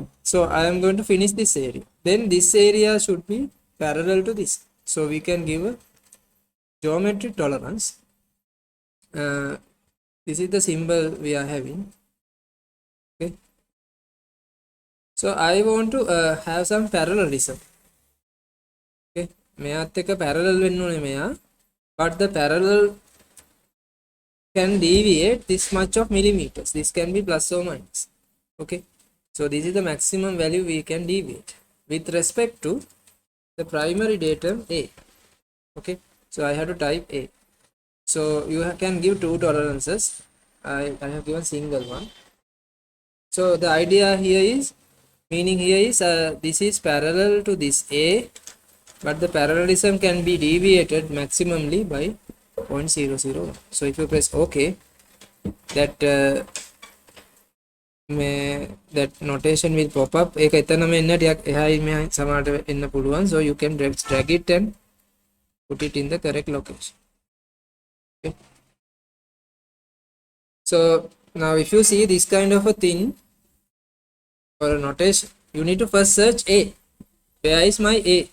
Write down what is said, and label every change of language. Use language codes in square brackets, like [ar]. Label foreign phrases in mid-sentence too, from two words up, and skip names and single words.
[en] So I am going to finish this area. Then this area should be parallel to this. So we can give a geometric tolerance. This is the symbol we are having. Okay. So I want to have some parallelism. [si] Okay, මෙයාත් එක parallel වෙන්න ඕනේ මෙයා, [en] but the parallel can deviate this much of millimeters. This can be plus or minus. Okay, so this is the maximum value we can deviate with respect to the primary datum A. Okay, so I have to type A. So you can give two tolerances. I have given single one. So the idea here is, meaning here is this is parallel to this A, but the parallelism can be deviated maximally by 0.001. So if you press OK, that that notation will pop up. [si] ඒක එතනම එන්න ටිකක් එහායි මෙහායි සමහරට එන්න පුළුවන්. [en] So you can drag it and put it in the correct location. Okay. So now if you see this kind of a thing or a notation, you need to first search A. where is my A?